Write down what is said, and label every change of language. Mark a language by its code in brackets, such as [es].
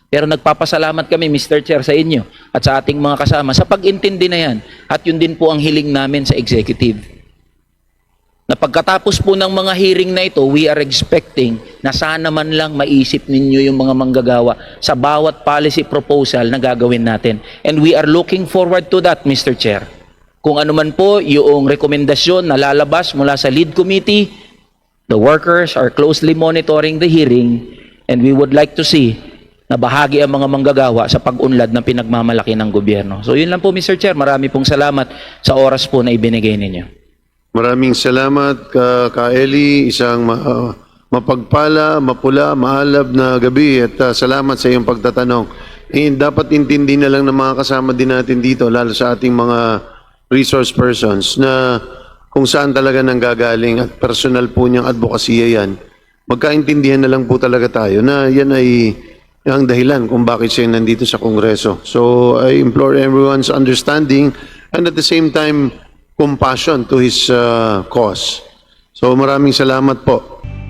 [tl] Pero nagpapasalamat kami, Mr. Chair, sa inyo at sa ating mga kasama sa pag-intindi na yan. At yun din po ang hiling namin sa executive. Na pagkatapos po ng mga hearing na ito, we are expecting na sana man lang maisip ninyo yung mga manggagawa sa bawat policy proposal na gagawin natin. [en] And we are looking forward to that, Mr. [tl] Chair. Kung ano man po yung rekomendasyon na lalabas mula sa lead committee, the workers are closely monitoring the hearing and we would like to see na bahagi ang mga manggagawa sa pag-unlad ng pinagmamalaki ng gobyerno. So yun lang po, Mr. Chair. Marami pong salamat sa oras po na ibinigay ninyo. Maraming salamat, Ka Eli. Isang mapagpala, mapula, maalab na gabi at salamat sa iyong pagtatanong. Dapat intindi na lang ng mga kasama din natin dito, lalo sa ating mga resource persons, na kung saan talaga nanggagaling at personal po niyang advokasya yan. Magkaintindihan na lang po talaga tayo na yan ay ang dahilan kung bakit siya nandito sa Kongreso. [en] So I implore everyone's understanding and at the same time, compassion to his cause. So maraming salamat po.